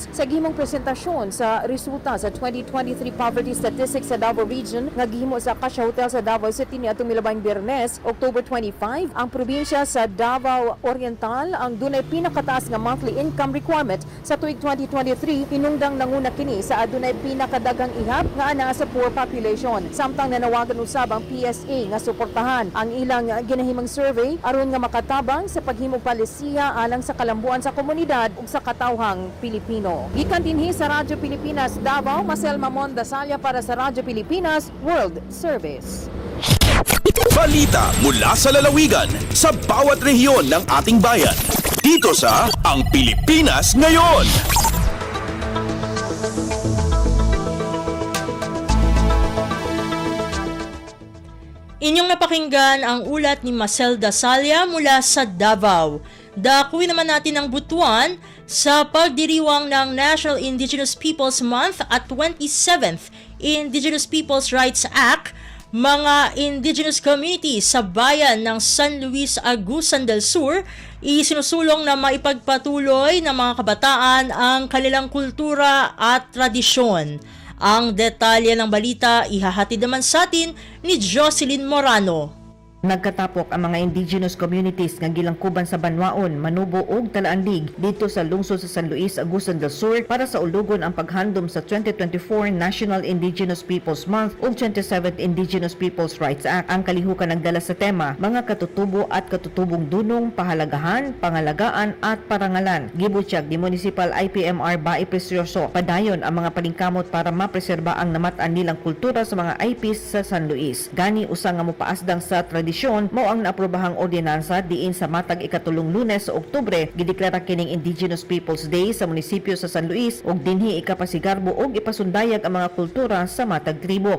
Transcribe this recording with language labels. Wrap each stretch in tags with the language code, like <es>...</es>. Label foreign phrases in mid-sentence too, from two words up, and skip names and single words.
<ceb>Sa gihimong presentasyon sa resulta sa 2023</ceb> <en>poverty statistics</en> <ceb>sa Davao Region nga gihimo sa Acacia Hotel sa Davao City niadtong milabang Biyernes, October 25, ang probinsya sa Davao Oriental ang dunay pinakataas nga</ceb> <en>monthly income requirement</en> <ceb>sa tuig 2023, hinungdang nanguna kini sa adunay pinakadagang ihap nga ana sa</ceb> <en>poor population.</en> <ceb>Samtang nanawagan usab ang PSA nga suportahan ang ilang ginahimong survey aron nga makatabang sa paghimong palisiya alang sa kalambuan sa komunidad ug sa katawhang Pilipino. Gikan dinhi sa Radyo Pilipinas Davao, Marcel Mamon Dasalia para sa Radyo Pilipinas World Service.</ceb> <tl>Balita mula sa lalawigan sa bawat rehiyon ng ating bayan. Dito sa Ang Pilipinas Ngayon. Inyong napakinggan ang ulat ni Marcel Dasalia mula sa Davao. Dakuin naman natin ang Butuan sa pagdiriwang ng National Indigenous Peoples Month at 27th Indigenous Peoples Rights Act. Mga</tl> <en>indigenous community</en> <tl>sa bayan ng San Luis, Agusan del Sur isinusulong na maipagpatuloy ng mga kabataan ang kanilang kultura at tradisyon. Ang detalye ng balita ihahatid naman sa atin ni Jocelyn Morano.</tl> <ceb>Nagkatapok ang mga</ceb> <en>indigenous communities</en> <ceb>nga gilangkuban sa Banwaon, Manubo ug Talaandig dito sa lungsod sa San Luis, Agusan del Sur para sa ulugon ang paghandom sa 2024 National Indigenous Peoples Month ug 27th Indigenous Peoples Rights Act. Ang kalihukan nagdala sa tema,</ceb> <tl>mga katutubo at katutubong dunong, pahalagahan, pangalagaan at parangalan.</tl> <ceb>Gibutyag ni Municipal IPMR Bae Precioso, padayon ang mga paningkamot para mapreserba ang namatan nilang kultura sa mga IPs sa San Luis. Gani usa nga mopaasdang sa tradisyon mao ang naaprobahang ordinansa diin sa matag ikatulong Lunes sa Oktubre gideklara kining Indigenous Peoples Day sa munisipyo sa San Luis ug dinhi ikapasigarbo ug ipasundayag ang mga kultura sa matag tribo.</ceb>